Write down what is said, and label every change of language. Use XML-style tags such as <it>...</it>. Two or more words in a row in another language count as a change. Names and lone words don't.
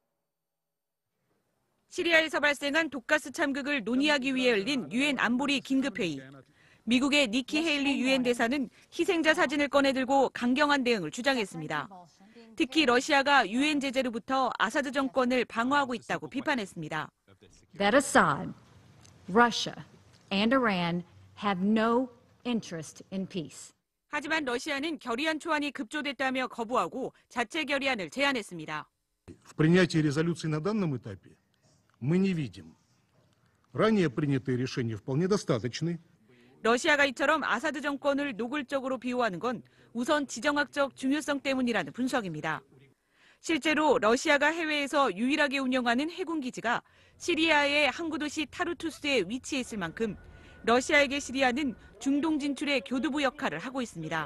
<ko>시리아에서 발생한 독가스 참극을 논의하기 위해 열린 유엔 안보리 긴급회의. 미국의 니키 헤일리 유엔 대사는 희생자 사진을 꺼내들고 강경한 대응을 주장했습니다. 특히 러시아가 유엔 제재로부터 아사드 정권을 방어하고 있다고 비판했습니다.</ko> <en>That Assad, Russia, and Iran have no interest in peace.</en> <ko>하지만 러시아는 결의안 초안이 급조됐다며 거부하고 자체 결의안을 제안했습니다.</ko> <ru>В принятии резолюции на данном этапе мы не видим. Ранее принятые решения вполне достаточны.</ru> <ko>러시아가 이처럼 아사드 정권을 노골적으로 비호하는 건 우선 지정학적 중요성 때문이라는 분석입니다. 실제로 러시아가 해외에서 유일하게 운영하는 해군 기지가 시리아의 항구 도시 타르투스에 위치해 있을 만큼 러시아에게 시리아는 중동 진출의 교두부 역할을 하고 있습니다.</ko>